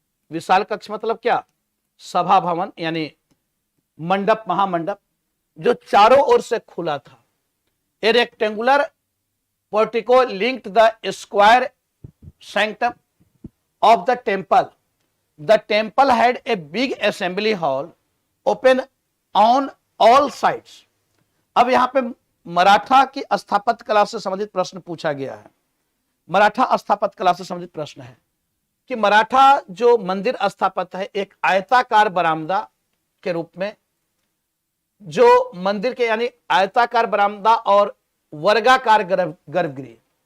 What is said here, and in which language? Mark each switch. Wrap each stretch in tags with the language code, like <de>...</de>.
<hi>विशाल कक्ष मतलब क्या? सभा भवन यानी मंडप, महामंडप, जो चारों ओर से खुला था।</hi> <en>A rectangular portico linked the square sanctum of the temple. The temple had a big assembly hall open on all sides.</en> <hi>अब यहां पे मराठा की स्थापत्य कला से संबंधित प्रश्न पूछा गया है। मराठा स्थापत्य कला से संबंधित प्रश्न है कि मराठा जो मंदिर स्थापत्य है, एक आयताकार बरामदा के रूप में, जो मंदिर के यानी आयताकार बरामदा और वर्गाकार गर्भगृह।</hi>